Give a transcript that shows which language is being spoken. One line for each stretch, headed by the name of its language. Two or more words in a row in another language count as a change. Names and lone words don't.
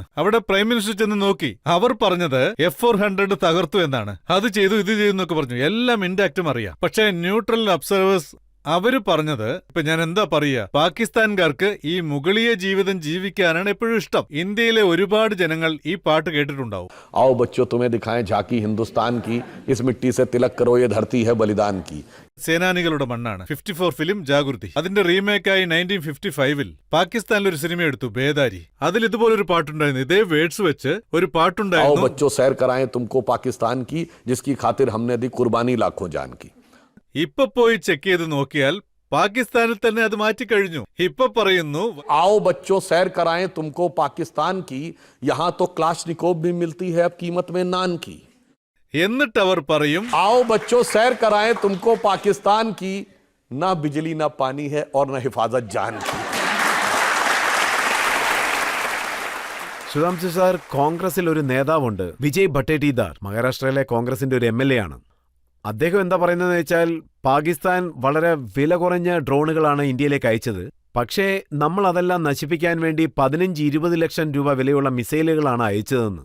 Malayalam: അവിടെ പ്രൈം മിനിസ്റ്റർ ചെന്ന് നോക്കി, അവർ പറഞ്ഞത് F-400 തകർത്തു എന്നാണ്. അത് ചെയ്തു, ഇത് ചെയ്തു എന്നൊക്കെ പറഞ്ഞു. എല്ലാം ഇൻഡാക്റ്റും അറിയാം. പക്ഷേ
English: neutral observers
Malayalam: അവര് പറഞ്ഞത്, ഇപ്പൊ ഞാൻ എന്താ പറയുക, പാകിസ്ഥാൻകാർക്ക് ഈ മുഗളിയ ജീവിതം ജീവിക്കാനാണ് എപ്പോഴും ഇഷ്ടം. ഇന്ത്യയിലെ ഒരുപാട് ജനങ്ങൾ ഈ പാട്ട് കേട്ടിട്ടുണ്ടാവും.
Hindi: आओ बच्चों तुम्हें दिखाएं झांकी हिंदुस्तान की इस मिट्टी से तिलक करो ये धरती है बलिदान की.
Malayalam: സേനാനികളുടെ മണ്ണാണ്. 54 ഫിലിം ജാഗൃതി. അതിന്റെ റീമേക്കായി 1955 പാകിസ്ഥാനിൽ ഒരു സിനിമ എടുത്തു, ബേദാരി. അതിൽ ഇതുപോലൊരു പാട്ടുണ്ടായിരുന്നു, ഇതേ വേർഡ്സ് വെച്ച് ഒരു
Hindi: आओ
Malayalam: പാട്ടുണ്ടായിരുന്നു.
Hindi: बच्चों सैर कराएं तुमको पाकिस्तान की जिसकी खातिर हमने दी कुर्बानी लाखों जान की.
Malayalam: ഇപ്പൊ പോയി ചെക്ക് ചെയ്ത് നോക്കിയാൽ പാകിസ്ഥാനിൽ തന്നെ അത് മാറ്റിക്കഴിഞ്ഞു. ഇപ്പൊ പറയുന്നു,
Hindi: आओ बच्चों सैर कराएं तुमको पाकिस्तान की यहां तो क्लाशनिकोव भी मिलती है अब कीमत में नान की.
Malayalam: എന്നിട്ട് അവർ പറയും,
Hindi: आओ बच्चों सैर कराएं तुमको पाकिस्तान की ना बिजली ना पानी है और ना हिफाजत जान की.
Malayalam: സുധാംശു സാർ, കോൺഗ്രസിൽ ഒരു നേതാവുണ്ട്, വിജയ് ഭട്ടേട്ടിദാർ. മഹാരാഷ്ട്രയിലെ കോൺഗ്രസിന്റെ ഒരു MLA ആണ്. അദ്ദേഹം എന്താ പറയുന്നതെന്ന് വെച്ചാൽ, പാകിസ്ഥാൻ വളരെ വില കുറഞ്ഞ ഡ്രോണുകളാണ് ഇന്ത്യയിലേക്ക് അയച്ചത്. പക്ഷേ നമ്മൾ അതെല്ലാം നശിപ്പിക്കാൻ വേണ്ടി 15-20 ലക്ഷം രൂപ വിലയുള്ള മിസൈലുകളാണ് അയച്ചതെന്ന്.